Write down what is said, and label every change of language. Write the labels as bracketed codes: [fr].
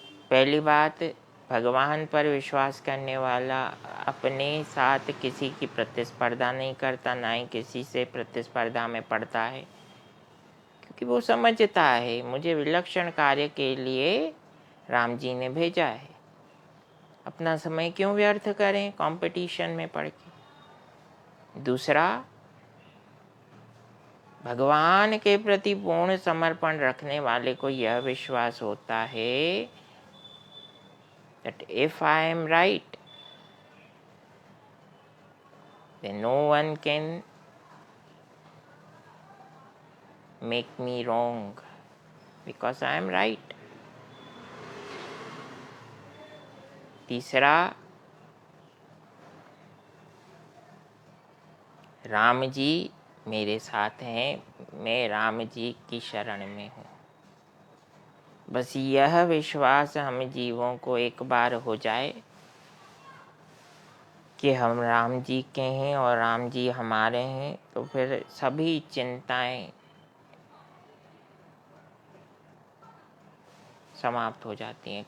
[hi] पहली बात, भगवान पर विश्वास करने वाला अपने साथ किसी की प्रतिस्पर्धा नहीं करता, ना ही किसी से प्रतिस्पर्धा में पड़ता है, क्योंकि वो समझता है मुझे विलक्षण कार्य के लिए राम जी ने भेजा है, अपना समय क्यों व्यर्थ करें कंपटीशन में पड़ के। दूसरा, भगवान के प्रति पूर्ण समर्पण रखने वाले को यह विश्वास होता है [en] that if I am right, then no one can make me wrong because I am right. [hi] तीसरा, राम जी मेरे साथ हैं, मैं राम जी की शरण में हूँ। बस यह विश्वास हम जीवों को एक बार हो जाए कि हम राम जी के हैं और राम जी हमारे हैं, तो फिर सभी चिंताएं समाप्त हो जाती हैं।